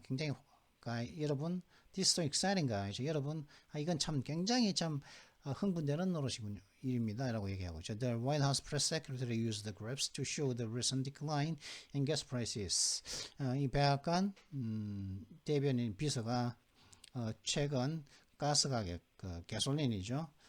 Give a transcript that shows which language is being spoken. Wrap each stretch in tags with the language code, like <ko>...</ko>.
<ko>굉장히 여러분,</ko> <en>this is so exciting guys.</en> <ko>여러분, 이건 참 굉장히 참 흥분되는 노릇이군요. 일입니다. 라고 얘기하고 있죠.</ko> <en>The White House press secretary used the graphs to show the recent decline in gas prices.</en> <ko>이 백악관 대변인 비서가 최근 가스 가격, 가솔린이죠.</ko>